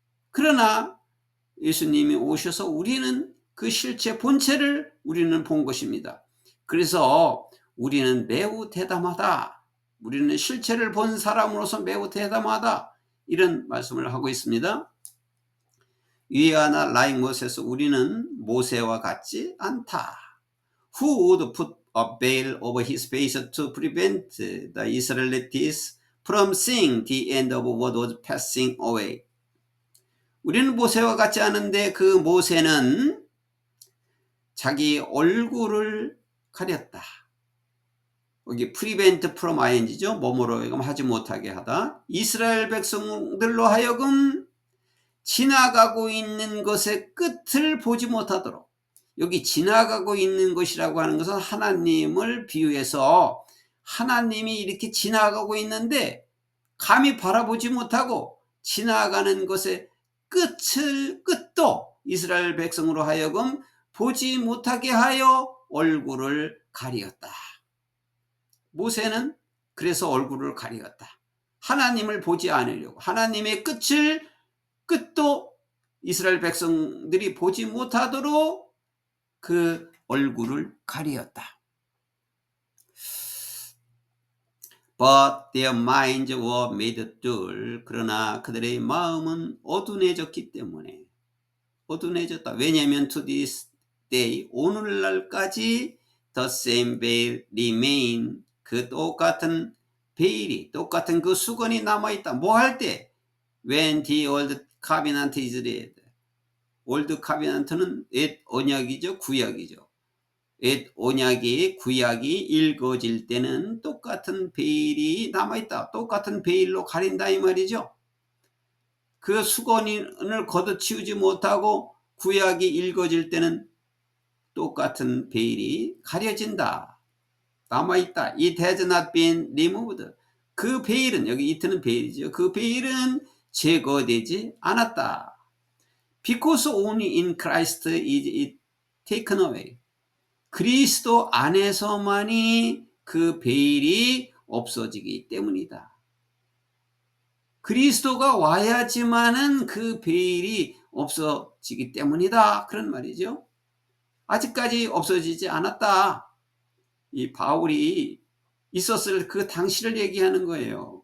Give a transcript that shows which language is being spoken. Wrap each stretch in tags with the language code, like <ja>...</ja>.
<ko>그러나 예수님이 오셔서 우리는 그 실체 본체를 우리는 본 것입니다. 그래서 우리는 매우 대담하다. 우리는 실체를 본 사람으로서 매우 대담하다. 이런 말씀을 하고 있습니다.</ko> <en>We are not like Moses.</en> <ko>우리는 모세와 같지 않다.</ko> <en>Who would put a veil over his face to prevent the Israelites from seeing the end of what was passing away.</en> <ko>우리는 모세와 같지 않은데 그 모세는 자기 얼굴을 가렸다. 여기 prevent from ing죠. 뭐뭐로 하지 못하게 하다. 이스라엘 백성들로 하여금 지나가고 있는 것의 끝을 보지 못하도록. 여기 지나가고 있는 것이라고 하는 것은 하나님을 비유해서 하나님이 이렇게 지나가고 있는데 감히 바라보지 못하고 지나가는 것의 끝도 이스라엘 백성으로 하여금 보지 못하게 하여 얼굴을 가리었다. 모세는 그래서 얼굴을 가리었다. 하나님을 보지 않으려고. 하나님의 끝도 이스라엘 백성들이 보지 못하도록 그 얼굴을 가리었다.</ko> <en>But their minds were made dull.</en> <ko>그러나 그들의 마음은 어두워졌기 때문에 어두워졌다. 왜냐하면</ko> <en>to this day,</en> <ko>오늘날까지</ko> <en>the same veil remain.</en> <ko>그 똑같은 베일이, 똑같은 그 수건이 남아있다. 뭐 할 때?</ko> <en>When the old covenant is read.</en> <ko>올드 카비넌트는 옛 언약이죠. 구약이죠. 옛 언약이 구약이 읽어질 때는 똑같은 베일이 남아있다. 똑같은 베일로 가린다 이 말이죠. 그 수건을 걷어치우지 못하고 구약이 읽어질 때는 똑같은 베일이 가려진다. 남아있다.</ko> <en>It has not been removed.</en> <ko>그 베일은, 여기 it는 베일이죠. 그 베일은 제거되지 않았다.</ko> <en>Because only in Christ is it taken away.</en> <ko>그리스도 안에서만이 그 베일이 없어지기 때문이다. 그리스도가 와야지만은 그 베일이 없어지기 때문이다. 그런 말이죠. 아직까지 없어지지 않았다. 이 바울이 있었을 그 당시를 얘기하는 거예요.</ko>